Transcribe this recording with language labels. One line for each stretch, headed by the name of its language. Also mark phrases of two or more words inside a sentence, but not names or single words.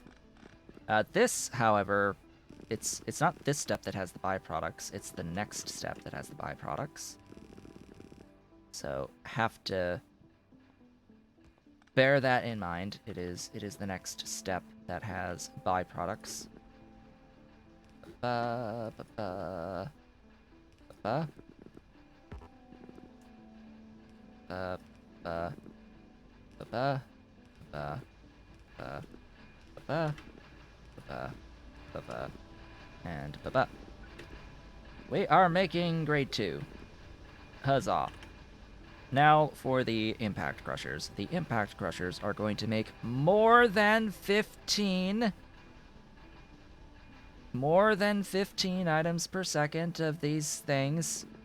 English: This, however, it's not this step that has the byproducts, it's the next step that has the byproducts. So, have to bear that in mind. It is the next step that has byproducts. Ba, ba, ba, ba, ba, ba, ba, ba, ba, ba, ba, ba, ba, ba, and ba, ba. We are making grade 2. Huzzah. Now for the impact crushers. The impact crushers are going to make more than 15 items per second of these things.